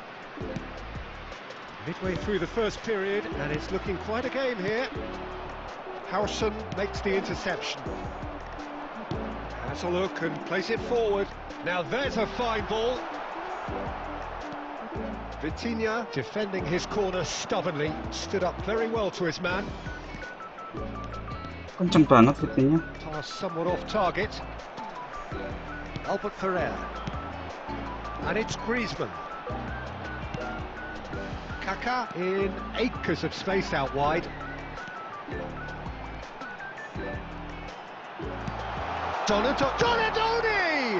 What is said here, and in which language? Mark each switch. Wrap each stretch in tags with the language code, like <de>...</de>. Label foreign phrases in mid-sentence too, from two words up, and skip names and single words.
<en>Midway through the first period, and it's looking quite a game here. Howson makes the interception. Has a look and plays it forward. Now there's a fine ball. Vitinha defending his corner stubbornly. Stood up very well to his man.</en> <id>Kenceng banget Vitinha.</id> <en>Pass somewhat off target. Albert Ferrer. And it's Griezmann. Kaká in acres of space out wide. Donatoni!</en>